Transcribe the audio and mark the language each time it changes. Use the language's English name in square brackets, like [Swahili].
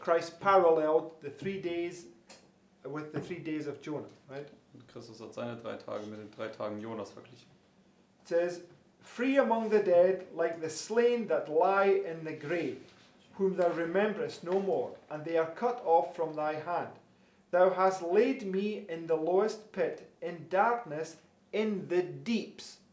[English] Christ paralleled the 3 days with the 3 days of Jonah, right? [German] Und Christus hat seine 3 Tage mit den 3 Tagen Jonas verglichen. [English] It says, free among the dead, like the slain that lie in the grave, whom thou rememberest no more, and they are cut off from thy hand. Thou hast laid me in the lowest pit, in darkness, in the deeps.